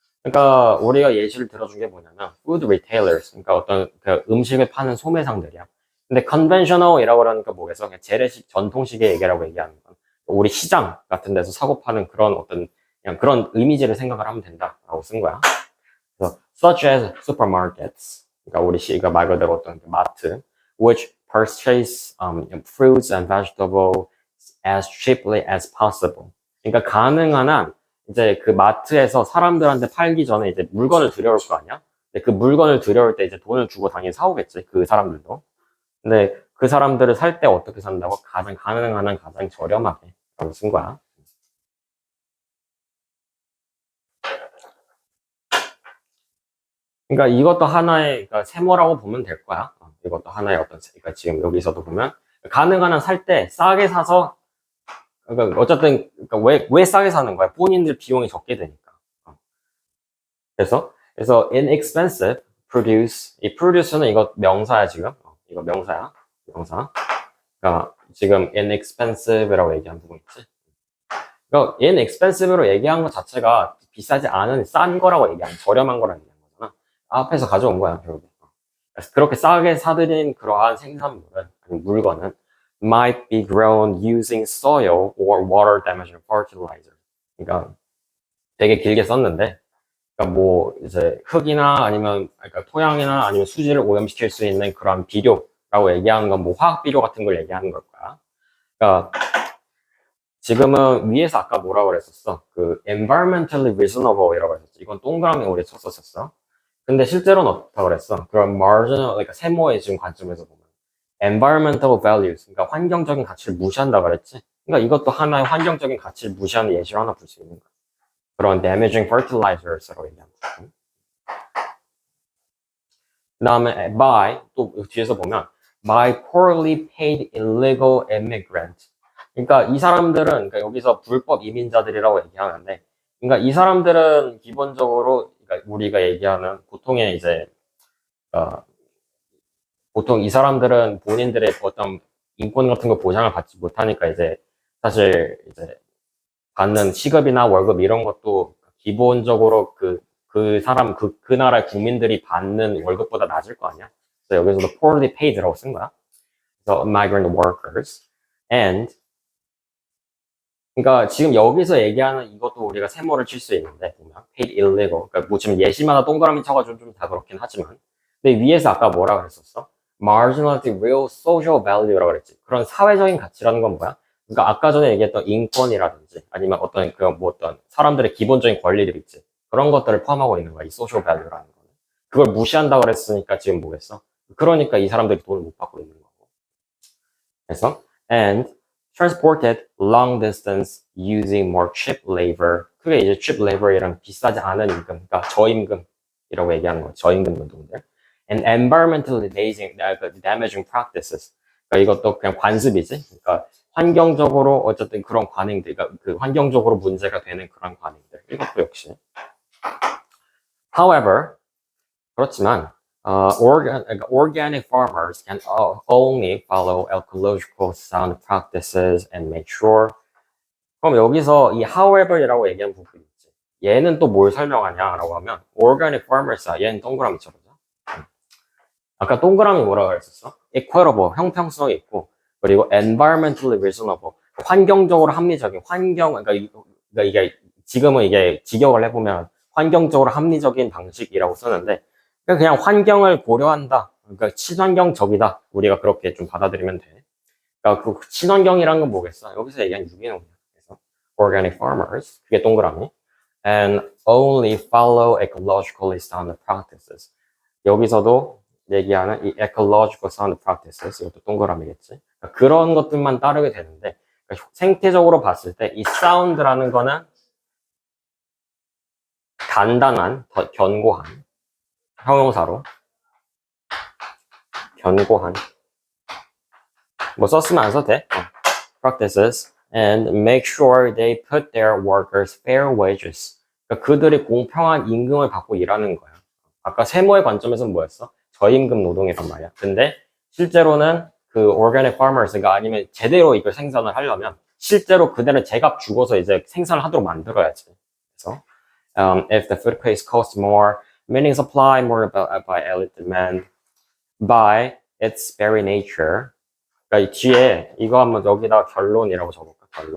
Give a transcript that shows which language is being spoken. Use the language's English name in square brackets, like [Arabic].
[Korean] 그러니까 우리가 예시를 들어준 게 뭐냐면 [English] food retailers. [Korean] 그러니까 어떤 그 음식을 파는 소매상들이야. 근데 conventional이라고 그러니까 뭐겠어? 그냥 재래식 전통식의 얘기라고 얘기하는 건 우리 시장 같은 데서 사고 파는 그런 어떤 그냥 그런 이미지를 생각을 하면 된다라고 쓴 거야. [English] 그래서 such as supermarkets, [Korean] 그러니까 우리 그러니까 말 그대로 어떤 마트, [English] which purchase fruits and vegetables as cheaply as possible. [Korean] 그러니까 가능한 한 이제 그 마트에서 사람들한테 팔기 전에 이제 물건을 들여올 거 아니야? 근데 그 물건을 들여올 때 이제 돈을 주고 당연히 사오겠지. 그 사람들도. 근데 그 사람들을 살 때 어떻게 산다고? 가장 가능한 한 가장 저렴하게 라고 쓴 거야. 그러니까 이것도 하나의 그러니까 세모라고 보면 될 거야. 이것도 하나의 어떤 그러니까 지금 여기서도 보면 가능한 한 살 때 싸게 사서 그러니까 어쨌든 그러니까 왜 싸게 사는 거야? 본인들 비용이 적게 되니까. 그래서 [English] inexpensive produce [Korean] 이 produce는 이거 명사야 지금. 이거 명사야. 명사. 그러니까 지금 inexpensive라고 얘기한 부분 있지. 그러니까 inexpensive로 얘기한 것 자체가 비싸지 않은 싼 거라고 얘기하는 저렴한 거라고 얘기하는 거잖아. 앞에서 가져온 거야 결국. 그래서 그렇게 싸게 사들인 그러한 생산물은 아니 물건은 [English] might be grown using soil or water damaging fertilizer. [Korean] 그러니까 되게 길게 썼는데, 그러니까 뭐 이제 흙이나 아니면 그러니까 토양이나 아니면 수질을 오염시킬 수 있는 그런 비료라고 얘기하는 건 뭐 화학 비료 같은 걸 얘기하는 걸 거야. 그러니까 지금은 위에서 아까 뭐라고 그랬었어? 그 [English] environmentally reasonable [Korean] 이라고 했었지. 이건 동그라미 우리 쳤었었어. 근데 실제로는 어떻다고 그랬어? 그런 marginal, 그러니까 세모의 지금 관점에서 보면 [English] environmental values, [Korean] 그러니까 환경적인 가치를 무시한다 그랬지. 그러니까 이것도 하나의 환경적인 가치를 무시하는 예시로 하나 볼 수 있는 거야. 그런 [English] damaging fertilizers [Korean] 라고 얘기하는 거야. 그 다음에 [English] by, [Korean] 또 뒤에서 보면 [English] by poorly paid illegal immigrant. [Korean] 그러니까 이 사람들은 그러니까 여기서 불법 이민자들이라고 얘기하는데, 그러니까 이 사람들은 기본적으로 그러니까 우리가 얘기하는 보통의 이제 보통 이 사람들은 본인들의 어떤 인권 같은 거 보장을 받지 못하니까 이제 사실 이제 받는 시급이나 월급 이런 것도 기본적으로 그 사람 그 나라의 국민들이 받는 월급보다 낮을 거 아니야. 그래서 여기서도 [English] poorly paid [Korean] 라고 쓴 거야. 그래서 [English] migrant workers and [Korean] 그러니까 지금 여기서 얘기하는 이것도 우리가 세모를 칠 수 있는데 보면 [English] paid illegal. [Korean] 그러니까 뭐 지금 예시마다 동그라미 쳐가지고 좀 다 그렇긴 하지만 근데 위에서 아까 뭐라 그랬었어? [English] marginality real social value라고 그랬지. [Korean] 그런 사회적인 가치라는 건 뭐야? 그러니까 아까 전에 얘기했던 인권이라든지 아니면 어떤 어떤 사람들의 기본적인 권리들 있지. 그런 것들을 포함하고 있는 거야. 이 [English] social value [Korean] 라는 거는. 그걸 무시한다고 그랬으니까 지금 뭐겠어? 그러니까 이 사람들이 돈을 못 받고 있는 거고. [English] 그래서 and transported long distance using more cheap labor. [Korean] 그게 이제 [English] cheap labor [Korean] 이랑 비싸지 않은 임금, 그러니까 저임금이라고 얘기하는 거죠. 저임금 노동들. [English] And environmentally damaging practices. [Korean] 그러니까 이것도 그냥 관습이지. 그러니까 환경적으로 어쨌든 그런 관행들, 그러니까 그 환경적으로 문제가 되는 그런 관행들. 이것도 역시. [English] However, [Korean] 그렇지만 [English] organic farmers can only follow ecological sound practices and make sure. [Korean] 그럼 여기서 이 however이라고 얘기한 부분이 있지. 얘는 또 뭘 설명하냐라고 하면 [English] organic farmers [Korean] 야. 얘는 동그라미 쳐보자. 아까 동그라미 뭐라고 했었어? equitable, 형평성이 있고, 그리고 [English] environmentally reasonable, [Korean] 환경적으로 합리적인, 그러니까 이게 지금은 이게 직역을 해보면 환경적으로 합리적인 방식이라고 쓰는데, 그냥 환경을 고려한다. 그러니까 친환경적이다. 우리가 그렇게 좀 받아들이면 돼. 그러니까 그 친환경이란 건 뭐겠어? 여기서 얘기한 유기농이야. [English] 그래서 organic farmers, [Korean] 그게 동그라미. [English] And only follow ecologically sound practices. [Korean] 여기서도 얘기하는 이 [English] ecological sound practices, [Korean] 이것도 동그라미겠지. 그러니까 그런 것들만 따르게 되는데, 그러니까 생태적으로 봤을 때 이 sound라는 거는 단단한, 견고한, 형용사로 견고한 뭐 썼으면 안 써도 돼. [English] practices and make sure they put their workers fair wages. [Korean] 그러니까 그들이 공평한 임금을 받고 일하는 거야. 아까 세모의 관점에서는 뭐였어? 저임금 노동이란 말이야. 근데 실제로는 그 [English] organic farmers [Korean] 가 아니면 제대로 이걸 생산을 하려면 실제로 그들은 제값 주고서 이제 생산을 하도록 만들어야지. [English] 그래서 if the food price costs more, meaning supply more by elite demand, by its very nature. [Korean] 그러니까 이 뒤에 이거 한번 여기다 결론이라고 적어볼까?